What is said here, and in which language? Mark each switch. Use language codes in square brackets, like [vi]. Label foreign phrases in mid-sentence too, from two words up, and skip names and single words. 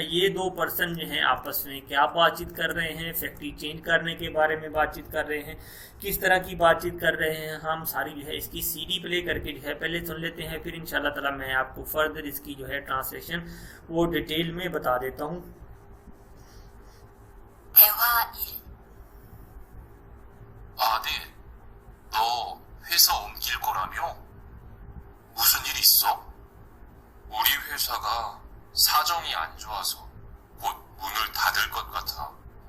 [ur] یہ دو پرسن جو ہیں آپس میں کیا بات چیت کر رہے ہیں, [en] factory change [ur] کرنے کے بارے میں بات چیت کر رہے ہیں، کس طرح کی بات چیت کر رہے ہیں. ہم ساری جو ہے اس کی [en] CD play [ur] کر کے جو ہے پہلے سن لیتے ہیں، پھر [ar] إن شاء الله تعالى [ur] میں آپ کو فردر اس کی جو ہے ٹرانسلیشن وہ ڈیٹیل میں بتا دیتا ہوں. [ko] 대화 1. 아들, 너 회사 옮길 거라며? 무슨 일 있어? 우리 회사가 사정이 안 좋아서 곧 문을 닫을 것 같아.